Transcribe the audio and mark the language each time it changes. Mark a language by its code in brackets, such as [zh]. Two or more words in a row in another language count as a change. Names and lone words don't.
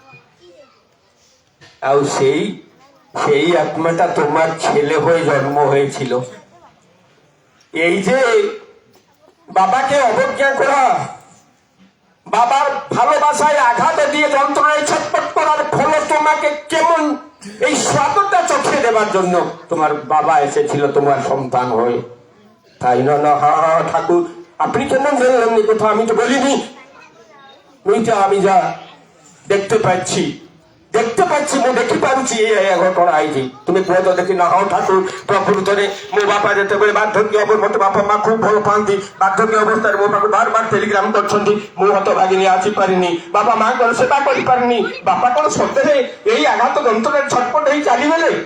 [bn] ଆଉ সেই আত্মাটা তোমার ছেলে হয়ে জন্ম হয়েছিল এই যে বাবাকে অবজ্ঞা করা বাবার ভালোবাসায় আঘাত দিয়ে যন্ত্রণায় ছটফট করার ফলে তোমাকে কেমন এই স্বাদটা চোখে দেবার জন্য তোমার বাবা এসেছিল তোমার সন্তান হয়ে তাই না না হা ঠাকুর আপনি কেন জানলেন এই কথা আমি তো বলিনি আমি যা দেখতে পাচ্ছি [or] ମୁଁ ଦେଖିପାରୁଛି ଏ ଘଟଣା ହେଇଛି ତୁମେ କୁହ ତ ଦେଖି ନା ହଁ ଠାକୁର ପ୍ରକୃତରେ ମୋ ବାପା ଯେତେବେଳେ ବାର୍ଦ୍ଧକ୍ୟ ହେବ ମତେ ବାପା ମା ଖୁବ ଭଲ ପାଆନ୍ତି ବାର୍ଦ୍ଧକ୍ୟ ଅବସ୍ଥାରେ ମୋ ପାଖକୁ ବାର ଟେଲିଗ୍ରାମ କରିଛନ୍ତି ମୁଁ ହତଭାଗିନୀ ଆସିପାରିନି ବାପା ମାଙ୍କର ସେବା କରିପାରିନି ବାପା କଣ ସତରେ ଏଇ ଆଘାତ ଯନ୍ତ୍ରରେ ଛଟପଟ ହେଇ ଚାଲିଗଲେ